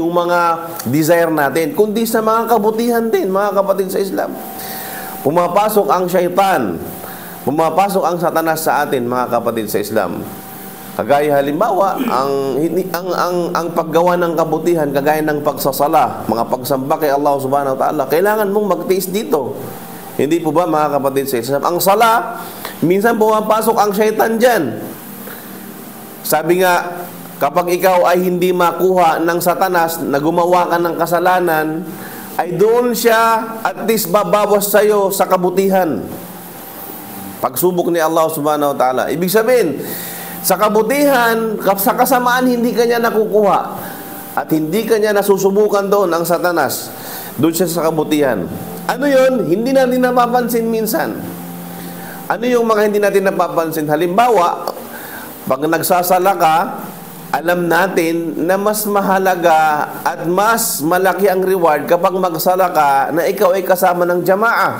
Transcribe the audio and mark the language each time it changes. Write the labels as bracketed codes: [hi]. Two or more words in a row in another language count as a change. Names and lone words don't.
[tl] Yung mga desire natin, kundi sa mga kabutihan din, mga kapatid sa Islam. Pumapasok ang syaitan, pumapasok ang Satanas sa atin, mga kapatid sa Islam. Kagaya halimbawa, ang paggawa ng kabutihan, kagaya ng pagsasala, mga pagsamba kay [ar] Allah subhanahu wa ta'ala, [tl] kailangan mong magtiis dito. Hindi po ba, mga kapatid sa Islam? Ang sala, minsan pumapasok ang syaitan dyan. Sabi nga, kapag ikaw ay hindi makuha ng Satanas na gumawa ka ng kasalanan, ay doon siya [en] at least [tl] babawas sa'yo sa kabutihan. Pagsubok ni [ar] Allah subhanahu wa ta'ala. [tl] Ibig sabihin, sa kabutihan, sa kasamaan, hindi ka niya nakukuha. At hindi ka niya nasusubukan doon ang Satanas. Doon siya sa kabutihan. Ano yun? Hindi natin napapansin minsan. Ano yung mga hindi natin napapansin? Halimbawa, pag nagsasala ka, alam natin na mas mahalaga at mas malaki ang reward kapag magsala ka na ikaw ay kasama ng jamaah.